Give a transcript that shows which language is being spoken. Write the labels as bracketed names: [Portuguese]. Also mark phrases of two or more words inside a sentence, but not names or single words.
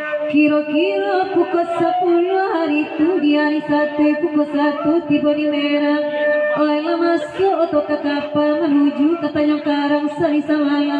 [Indonesian] Kira-kira pukul 10 hari itu di hari satu pukul 1 tiba di merah. Laila masuk oto ke kapal menuju ke Tanjung Karang Selasa malam.